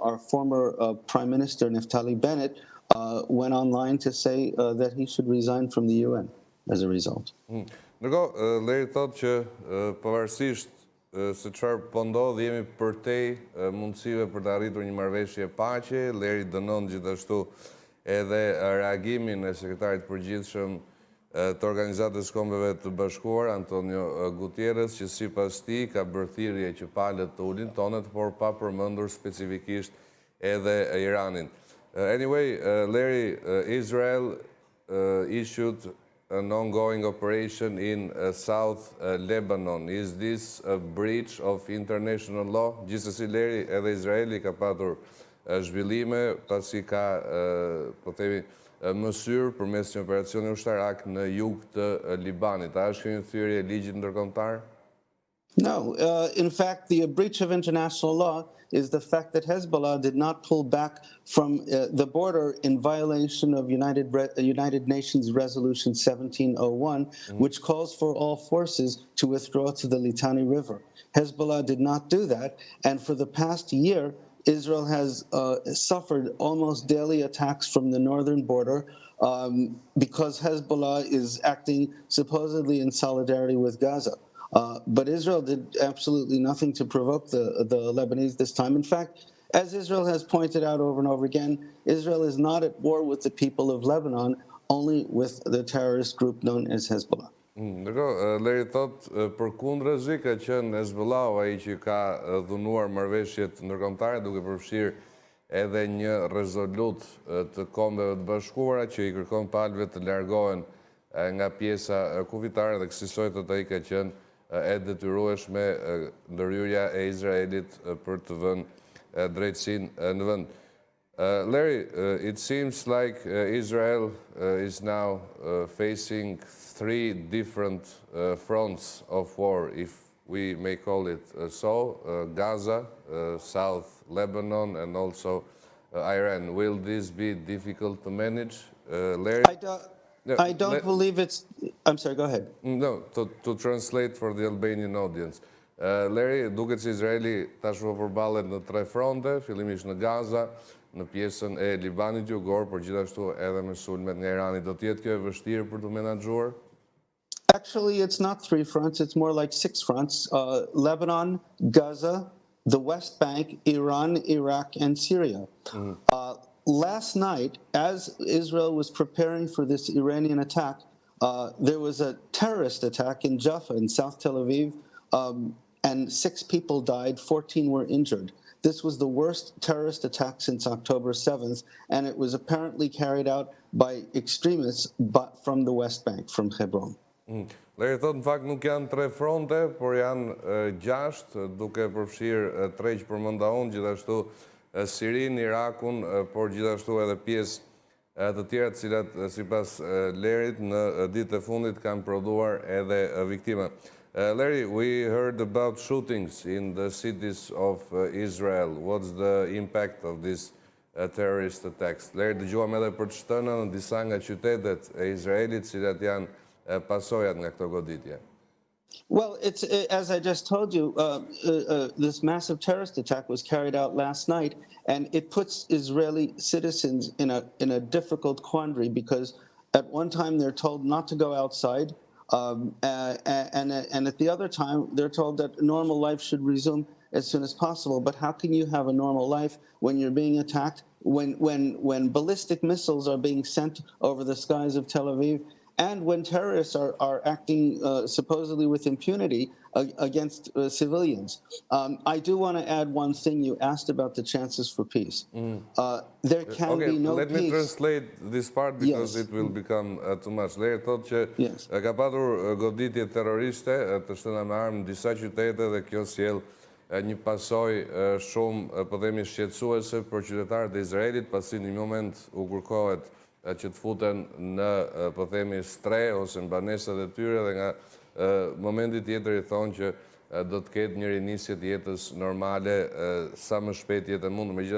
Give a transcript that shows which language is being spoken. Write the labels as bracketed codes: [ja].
[en] Our former Prime Minister Naftali Bennett went online to say that he should resign from the UN as a result. [sq] Ndërkohë, Larry thotë që pavarësisht se çfarë po ndodh, jemi përtej mundësive për të arritur një marrëveshje paqe. Larry dënon gjithashtu edhe reagimin e sekretarit përgjithshëm të Organizatës Kombeve të Bashkuara, Antonio Guterres, që sipas tij ka bërë thirrje që palët të ulin tonet, por pa përmendur specifikisht edhe Iranin. [en] Anyway, Larry, Israel issued an ongoing operation in South Lebanon. Is this a breach of international law? [sq] Gjithsesi, Larry, edhe Izraeli ka patur zhvillime pasi ka, po themi, mësyrë përmes një operacioni ushtarak në jug të Libanit. A është kjo një thyrje e ligjit ndërkombëtar? [en] No, in fact, the breach of international law is the fact that Hezbollah did not pull back from the border in violation of United Nations Resolution 1701, which calls for all forces to withdraw to the Litani River. Hezbollah did not do that, and for the past year, Israel has suffered almost daily attacks from the northern border because Hezbollah is acting supposedly in solidarity with Gaza. But Israel did absolutely nothing to provoke the Lebanese this time. In fact, as Israel has pointed out over and over again, Israel is not at war with the people of Lebanon, only with the terrorist group known as Hezbollah. [sq] Ndërkohë, Leri thot, përkundërzi ka qenë Hezbollahu ai që ka dhunuar marrëveshjet ndërkombëtare duke përfshirë edhe një rezolut të Kombeve të Bashkuara që i kërkon palëve të largohen nga pjesa kufitare dhe kësaj thot ai ka qenë e detyrueshme ndërhyrja e Izraelit për të vënë drejtësinë në vend. [en] Larry, it seems like Israel is now facing three different fronts of war, if we may call it so, Gaza, South Lebanon, and also Iran. Will this be difficult to manage, Larry? I don't believe it's... I'm sorry, go ahead. No, to translate for the Albanian audience. [sq] Larry, duket se Izraeli tashmë përballet në tre fronte, fillimisht në Gaza, në pjesën e Libanit jugor, por gjithashtu edhe me sulmet nga Irani. Do të jetë kjo e vështirë për të menaxhuar? [en] Actually, it's not three fronts, it's more like six fronts. Lebanon, Gaza, the West Bank, Iran, Iraq, and Syria. Last night, as Israel was preparing for this Iranian attack, there was a terrorist attack in Jaffa in South Tel Aviv, and 6 people died, 14 were injured. This was the worst terrorist attack since October 7th, and it was apparently carried out by extremists but from the West Bank, from Hebron. [sq] Leri thot, në fakt nuk janë tre fronte, por janë 6, duke përfshirë 3 që përmenda unë, gjithashtu Sirin, Irakun, por gjithashtu edhe pjesë të tjera të cilat sipas Lerit në ditët e fundit kanë prodhuar edhe viktima. [en] Larry, we heard about shootings in the cities of Israel. What's the impact of these terrorist attacks? [sq] Larry, dëgjuam edhe për të shtëna në disa nga qytetet e Izraelit, cilat janë pasojat nga këto goditje. [en] Well, it's as I just told you, this massive terrorist attack was carried out last night, and it puts Israeli citizens in a difficult quandary because at one time they're told not to go outside, and at the other time they're told that normal life should resume as soon as possible. But how can you have a normal life when you're being attacked, when ballistic missiles are being sent over the skies of Tel Aviv, and when terrorists are acting supposedly with impunity against civilians? I do want to add one thing. You asked about the chances for peace. There can be no peace. Let me translate this part because it will become too much. [sq] Leri thot që ka patur goditje terroriste të shtëna me armë në disa qytete dhe kjo sjell një pasojë shumë, po themi, shqetësuese për qytetarët e Izraelit, pasi në një moment u kërkohet që të futen në, po themi, stre ose në banesat e tyre dhe nga momenti tjetër i thonë që do të ketë një rinisje të jetës normale sa më shpejt jetë e mundur.